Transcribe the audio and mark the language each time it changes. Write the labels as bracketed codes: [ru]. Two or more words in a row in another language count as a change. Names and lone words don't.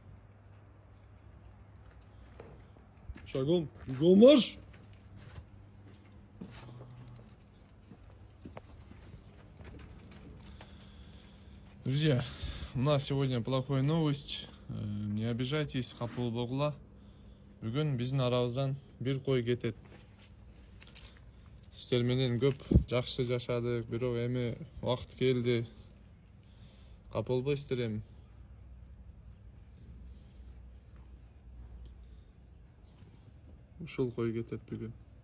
[ru] Шагом, бегом марш. Друзья, у нас сегодня плохая новость. Не обижайтесь, [ky] капыл болгула. Бүгін биздин арабыздан бир кой кетет. Сиздер менен көп жакшы жашадык, бирок эми убакыт келди. Капа болбойсуздар эми. Ушул кой кетет бүгүн.